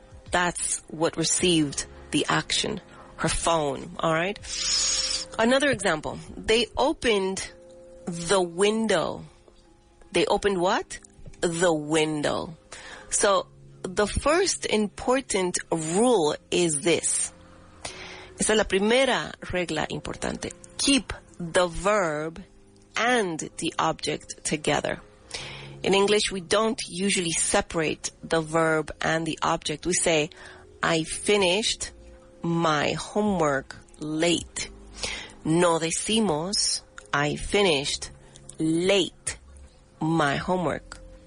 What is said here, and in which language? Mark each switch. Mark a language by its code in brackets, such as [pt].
[en] That's what received the action. Her phone. All right. Another example. They opened the window. They opened what? The window. So the first important rule is this. [es] Esa es la primera regla importante. [en] Keep the verb and the object together. In English, we don't usually separate the verb and the object. We say, I finished my homework late. [es] No decimos, [en] I finished late my homework.